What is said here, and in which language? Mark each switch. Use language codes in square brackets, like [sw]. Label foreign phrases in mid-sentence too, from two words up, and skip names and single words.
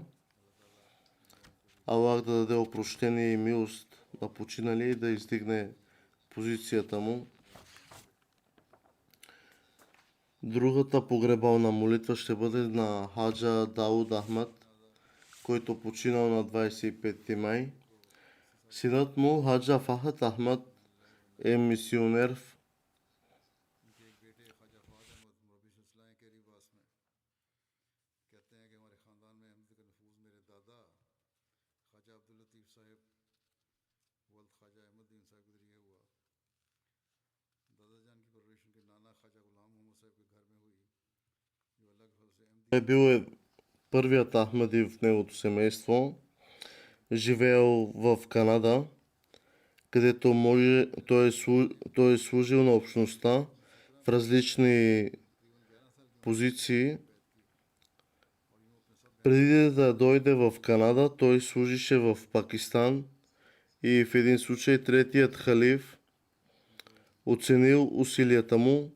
[bg] Аллах да даде опрощение и милост на починали и да издигне позицията му. Другата погребална молитва ще бъде на Хаджа Дауд Ахмад, който починал на 25 май. Синът му, Хаджа Фахад Ахмад, е мисионер в [ur] ان کے ایک بیٹے خواجہ فواد احمد مربی سلسلہ کے ریباس میں کہتے ہیں کہ ہمارے خاندان میں احمد کا نفوذ میرے دادا خواجہ عبد اللطیف صاحب ولد خواجہ احمدین صاحب کے ذریعے ہوا. دادا جان کی پرورش ان کے نانا خواجہ غلام محمد صاحب کے گھر میں ہوئی جو الگ حل سے احمدی [bg] е бил първият Ахмади в неговото семейство. Живеел в Канада, където той е служил на общността в различни позиции. Преди да дойде в Канада, той служише в Пакистан и в един случай третият халиф оценил усилията му.